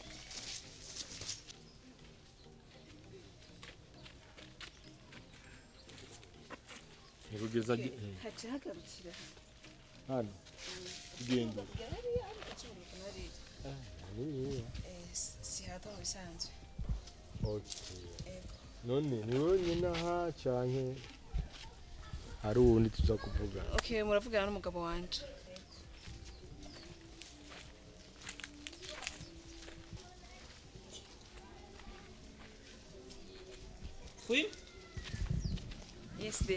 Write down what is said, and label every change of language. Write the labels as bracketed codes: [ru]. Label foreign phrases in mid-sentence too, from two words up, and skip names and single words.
[rn] Nikugeza Haje hagarukira. hano. Tugenda. Si hato bisanzwe. Okay. None ni wowe nyine aha canke hari uwundi tuza kuvuga? Okay, muravugana n'umugabo wanje. Queen? [en] Yes de.